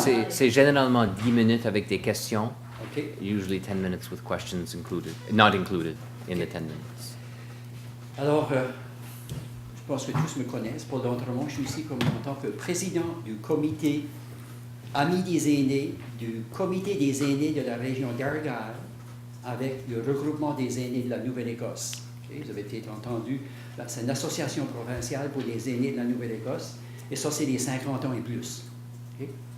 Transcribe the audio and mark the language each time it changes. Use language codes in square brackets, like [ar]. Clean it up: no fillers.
[fr] C'est généralement 10 minutes avec des questions. [en] Okay. Usually 10 minutes with questions included, not included in the 10 minutes. [fr] Alors, je pense que tous me connaissent. Paul d'Entremont, je suis ici comme en tant que président du comité Amis des aînés, du comité des aînés de la région d'Argyll, avec le regroupement des aînés de la Nouvelle-Écosse. Okay? Vous avez peut-être entendu, c'est une association provinciale pour les aînés de la Nouvelle-Écosse, et ça, c'est les 50 ans et plus. Okay?